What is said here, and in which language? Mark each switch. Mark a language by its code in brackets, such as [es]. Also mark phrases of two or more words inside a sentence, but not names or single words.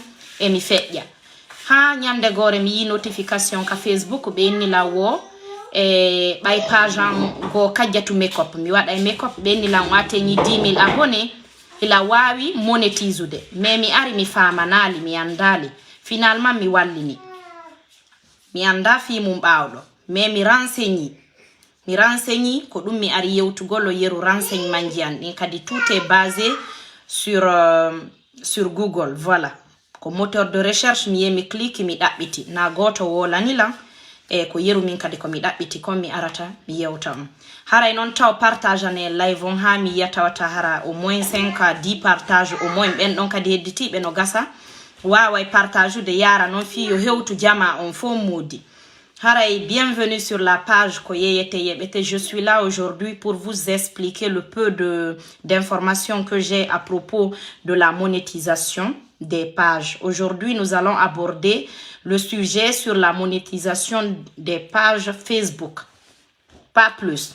[ff] e mi feƴƴa ha ñande gore mi yi notification ka Facebook ɓe innila wo ɓay page an go kajjatu makeup mi waɗa e makeup ɓe innila o ateñi 10 000 abonné ila wawi monétisude mais mi ari mi famanali mi andali finalement mi wallini mi anda fi mum ɓawɗo mais mi renseigni ko ɗum mi ari yewtugol yeru renseignement ji an ɗin kadi [fr] tout est basé sur Google voilà [ff] ko [fr] moteur de recherche [ff] mi yemi clique mi ɗaɓɓiti na goto wolanilan e ko yeru min kadi ko mi ɗaɓɓiti kon mi arata mi yewta on haray noon taw partage ane live on ha mi yiya tawata hara [fr] au moins 5 à 10 partage au moins [ff] ɓen ɗon kadi hedditiɓe no gasa waway partage de yara non fi yo hewtu jama on fo modi haray [fr] bienvenue sur la page [ff] ko yeyete yebete [fr] je suis là aujourd'hui pour vous expliquer le peu d'informations que j'ai à propos de la monétisation des pages. Aujourd'hui nous allons aborder le sujet sur la monétisation des pages Facebook, pas plus.